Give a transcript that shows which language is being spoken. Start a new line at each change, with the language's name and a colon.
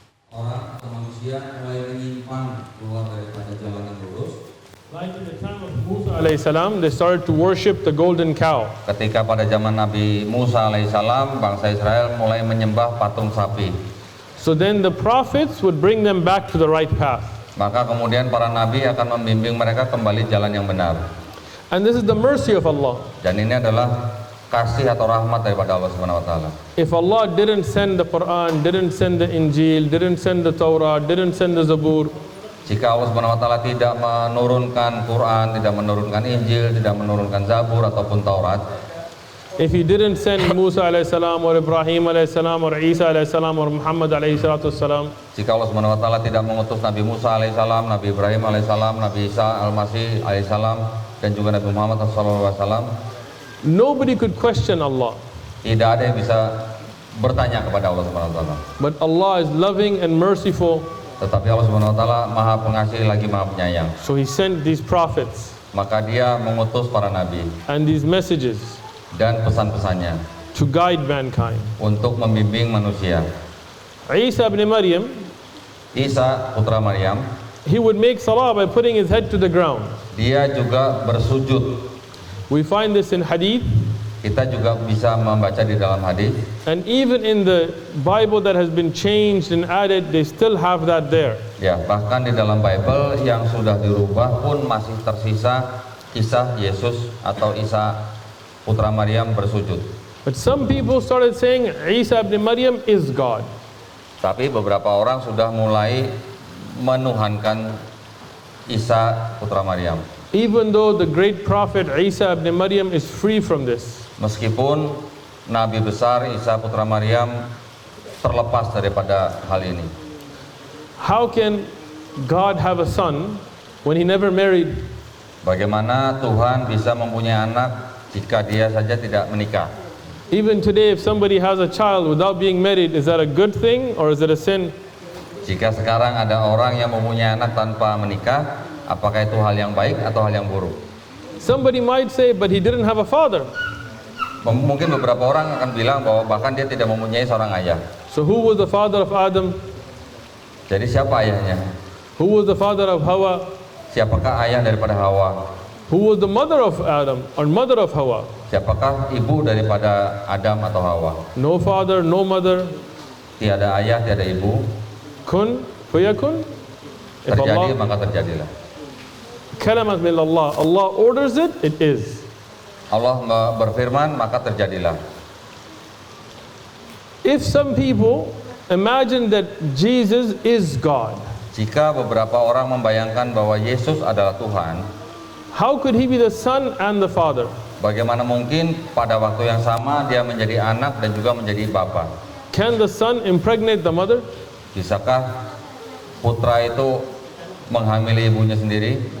Indonesian: Orang atau manusia mulai menyimpang keluar daripada jalan yang lurus.
English: Like in the time of Musa alayhi salam, they started to worship the golden cow.
Indonesian: Ketika pada zaman Nabi Musa alaihissalam, bangsa Israel mulai menyembah patung sapi.
English: So then the prophets would bring them back to the right path.
Indonesian: Maka kemudian para nabi akan membimbing mereka kembali jalan yang benar.
English: And this is the mercy of Allah.
Indonesian: Dan ini adalah kasih atau rahmat daripada Allah Subhanahu wa taala.
English: If Allah didn't send the Quran, didn't send the Injil, didn't send the Torah, didn't send the Zabur,
Indonesian: Jika Allah Subhanahu wa taala tidak menurunkan Quran, tidak menurunkan Injil, tidak menurunkan Zabur ataupun Taurat,
English: if He didn't send Musa alayhi salam or Ibrahim alayhi salam or Isa alayhi salam or Muhammad alayhi salatu salam,
Indonesian: jika Allah Subhanahu wa taala tidak mengutus Nabi Musa alaihissalam, Nabi Ibrahim alaihissalam, Nabi Isa al-Masih alaihissalam dan juga Nabi Muhammad sallallahu alaihi wasallam,
English: nobody could question Allah.
Indonesian: tidak ada yang bisa bertanya kepada Allah Subhanahu wa taala.
English: But Allah is loving and merciful.
Indonesian: Tetapi Allah Subhanahu wa taala Maha Pengasih lagi Maha Penyayang.
English: So He sent these prophets
Indonesian: Maka Dia mengutus para nabi
English: and these messages
Indonesian: dan pesan-pesannya
English: to guide mankind.
Indonesian: untuk membimbing manusia.
English: Isa ibn Maryam,
Indonesian: Isa putra Maryam,
English: he would make salah by putting his head to the ground.
Indonesian: Dia juga bersujud.
English: We find this in hadith,
Indonesian: Kita juga bisa membaca di dalam hadis.
English: and even in the Bible that has been changed and added, they still have that there.
Indonesian: Ya, bahkan di dalam Bible yang sudah dirubah pun masih tersisa kisah Yesus atau Isa putra Maryam bersujud.
English: But some people started saying Isa ibn Maryam is God.
Indonesian: Tapi beberapa orang sudah mulai menuhankan Isa putra Maryam.
English: Even though the great prophet Isa ibn Maryam is free from this.
Indonesian: Meskipun Nabi besar Isa putra Maryam terlepas daripada hal ini.
English: How can God have a son when he never married?
Indonesian: Bagaimana Tuhan bisa mempunyai anak jika dia saja tidak menikah?
English: Even today, if somebody has a child without being married, is that a good thing or is it a sin?
Indonesian: Jika sekarang ada orang yang mempunyai anak tanpa menikah, apakah itu hal yang baik atau hal yang buruk?
English: Somebody might say, but he didn't have a father.
Indonesian: Mungkin beberapa orang akan bilang bahwa bahkan dia tidak mempunyai seorang ayah.
English: So who was the father of Adam?
Indonesian: Jadi siapa ayahnya?
English: Who was the father of Hawa?
Indonesian: Siapakah ayah daripada Hawa?
English: Who was the mother of Adam or mother of Hawa?
Indonesian: Siapakah ibu daripada Adam atau Hawa?
English: No father, no mother.
Indonesian: Tiada ayah, tiada ibu.
Arabic: Kun fayakun.
English: If
Indonesian: Terjadi
English: Allah,
Indonesian: maka terjadilah.
Arabic: kalamat min Allah.
English: Allah orders it, it is.
Indonesian: Allah berfirman maka terjadilah.
English: If some people imagine that Jesus is God,
Indonesian: Jika beberapa orang membayangkan bahwa Yesus adalah Tuhan,
English: how could he be the son and the father?
Indonesian: bagaimana mungkin pada waktu yang sama dia menjadi anak dan juga menjadi bapa?
English: Can the son impregnate the mother?
Indonesian: Bisakah putra itu menghamili ibunya sendiri?